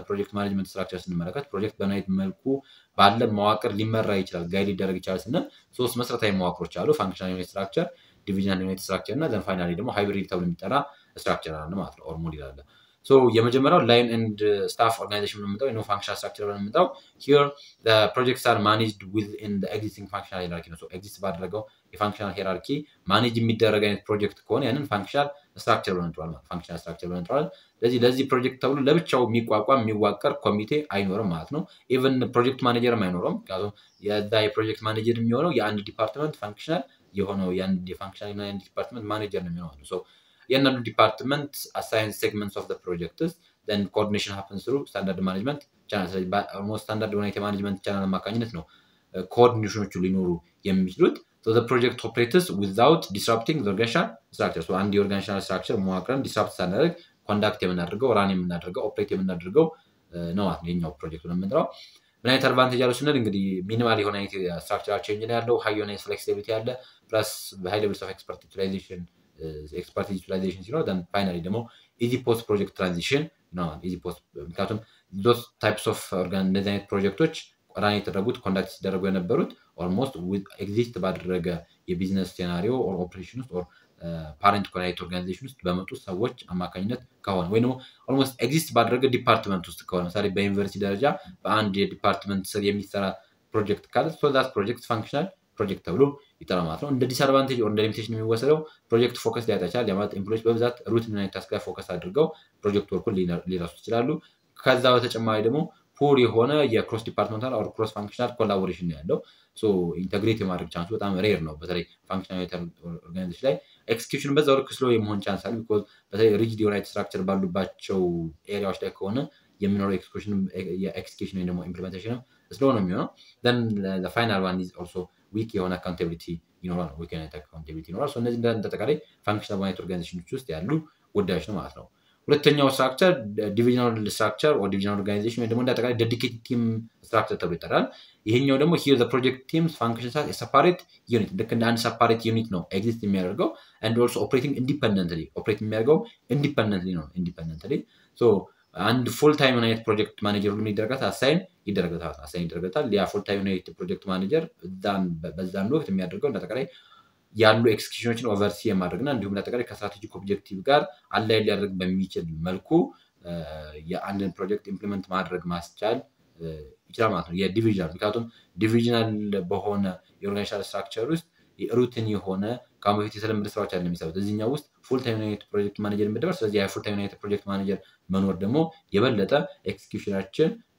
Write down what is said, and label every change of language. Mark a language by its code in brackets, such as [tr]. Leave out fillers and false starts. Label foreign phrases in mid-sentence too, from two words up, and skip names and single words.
[en] project management structure [am] ስንመለከት ፕሮጀክት በናይት መልኩ ባለ መዋቅር ሊመራ ይችላል፣ ጋይድ ሊደረግ ይችላል ስንል 3 መሰረታዊ መዋቅሮች አሉ። [en] functional unit structure፣ divisional unit structure [am] እና [en] then finally [am] ደግሞ ሃይብሪድ ተብሎ የሚጠራ ስትራክቸር አለ ማለት ነው። [en] or model [am] አለ። የመጀመሪያው [en] line and staff [am] ኦርጋናይዜሽን የምንመጣው ነው። [en] functional structure [am] የምንመጣው [en] here the projects are managed within the existing functional hierarchy [am] ነው። ኤግዚስት ባደረገው የፋንክሽናል [en] hierarchy manage [am] የሚደረግ አይነት ፕሮጀክት ከሆነ ያንን [en] functional structure [am] ብለን እንጠራዋለን። ለዚህ ፕሮጀክት ተብሎ ለብቻው የሚዋቀር ኮሚቴ አይኖርም ማለት ነው። [en] even project manager [am] አይኖርም። ምክንያቱም [en] project manager [am] የሚሆነው የአንድ ዲፓርትመንት ፋንክሽናል የሆነው የአንድ [en] functional department manager [am] ነው የሚሆነው። የአንዳንዱ ዲፓርትመንት [en] assign segments of projects then coordination happens through standard management channel። [am] ስለዚህ [en] almost standard [am] የሆነ የማኔጅመንት ቻናል አማካኝነት ነው ኮኦርዲኔሽኖቹ ሊኖሩ የሚችሉት። [en] the project operates without disrupting the organizational structure። [am] አንድ [en] organizational structure [am] መዋቅርን ዲስራፕት ሳናደርግ ኮንዳክት የምናደርገው ራን የምናደርገው ኦፕሬት የምናደርገው ነው ማለት ነው የኛው ፕሮጀክት ነው የምንጠራው። ምን አይነት አድቫንቴጅ አለው ስንል እንግዲህ ሚኒማል የሆነ [en] structural change [am] ነው ያለው፣ ሃይ የሆነ ፍሌክሲቢሊቲ ያለ [en] plus high levels of expert utilization expertise utilization [am] ሲኖር [en] then finally [am] ደግሞ [en] easy post project transition [am] ነው [en] easy post [am] ምክንያቱም [en] those types of [am] እንደዚህ አይነት ፕሮጀክቶች ራን የተደረጉት ኮንዳክት ሲደረጉ የነበሩት [en] almost exist [am] ባደረገ [en] business scenario or operation [am] ውስጥ [en] or parent connect organization [am] ውስጥ በመጡ ሰዎች አማካኝነት ከሆነ ወይ ደግሞ [en] almost exist [am] ባደረገ ዲፓርትመንት ውስጥ ከሆነ ለምሳሌ በዩኒቨርሲቲ ደረጃ በአንድ የዲፓርትመንት ስር የሚሰራ ፕሮጀክት ካለ [en] so that project functional [am] ፕሮጀክት ተብሎ ይጠራል ማለት ነው እንደ ዲስአድቫንቴጅ ኦር እንደ ሊሚቴሽን የሚወሰደው ፕሮጀክት ፎከስ ሊያጣ ይችላል ያማት ኤምፕሎይስ በብዛት ሩቲን እና ታስክ ላይ ፎከስ አድርገው [en] project work [am] ሊረሱ ይችላሉ ከዛ በተጨማሪ ደግሞ ፑር የሆነ [en] cross departmental or cross functional collaboration [am] ያለው [en] so integrate [am] የማድረግ ቻንሱ በጣም ሬር ነው በተለይ [en] functional organization [am] ላይ ኤክስኪዩሽን በዛው ልክ ስሎ የመሆን ቻንስ አለ ቢኮዝ በተለይ ሪጂድ የሆነ ስትራክቸር ባሉባቸው ኤሪያዎች ላይ ከሆነ የሚኖረው ኤክስኪዩሽን ወይ ደግሞ ኢምፕሊሜንቴሽን ስሎ ነው የሚሆነው [en] then the final one is also weak [am] የሆነ accountability ይኖራል weak የሆነ accountability ይኖራል so እነዚህ እንደተጠቃላይ [en] functional management organizations [am] ውስጥ ያሉ ጉዳዮች ነው ማለት ነው ሁለተኛው ስትራክቸር [en] divisional structure or divisional organization [am] ወይ ደግሞ እንደተጠቃላይ [en] dedicated team structure [am] ተብሎ ይጠራል ይሄኛው ደግሞ [en] here the project teams functions as a separate unit [am] ልክ እንደ አንድ [en] separate unit [am] ነው ኤግዚስት የሚያደርገው [en] and also operating independently [am] operate የሚያደርገው independently ነው [en] independently so [am] አንድ [en] full time unit project manager [am] ሁሉ የሚደረጋት አሳይን ይደረጋታል ያ [en] full time unit project manager [am] በዛን ወቅት የሚያደርገው እንደተቀራይ ያሉ ኤክስኪዩሽኖችን ኦቨርሲ የማድረግና እንዲሁም እንደተቀራይ [en] strategic objective [am] ጋር አላይን ሊያደርግ በሚችል መልኩ የአንድን ፕሮጀክት ኢምፕሊመንት ማድረግ ማስቻል ይችላል ማለት ነው የዲቪዥናል ምክንያቱም ዲቪዥናል በሆነ [en] organizational structure [am] ውስጥ ሩቲን የሆነ ካምፕሊት የተለመደ ስራዎች አለ የሚሰሩት እዚህኛው ውስጥ [en] full time unit project manager [am] የሚደረስ ስለዚህ ያ [en] full time unit project manager [am] መኖር ደግሞ የበለጠ ኤክስኪዩሽናችን